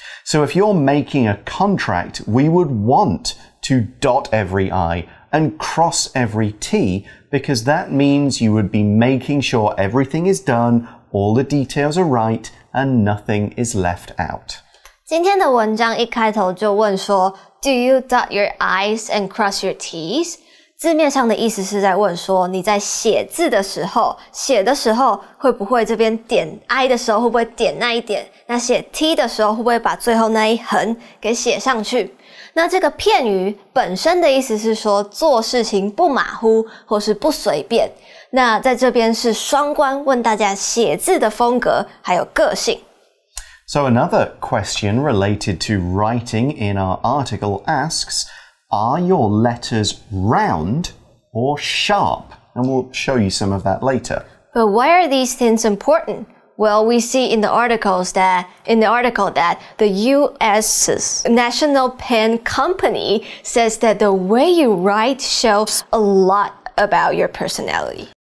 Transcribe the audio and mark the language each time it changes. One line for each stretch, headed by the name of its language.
English: So if you're making a contract, we would want to dot every I and cross every T because that means you would be making sure everything is done, all the details are right, and nothing is left out.
Chinese: 今天的文章一开头就问说
English: Do you dot your I's and cross your T's?
Chinese: 字面上的意思是在问说你在写字的时候写的时候会不会这边点 I 的时候会不会点那一点那写 T 的时候会不会把最后那一横给写上去那这个片语本身的意思是说做事情不马虎或是不随便那在这边是双关问大家写字的风格还有个性
English: So another question related to writing in our article asks, are your letters round or sharp? And we'll show you some of that later. But why are these things important? Well, we see in the article that the U.S.'s National Pen Company says that the way you write shows a lot about your personality.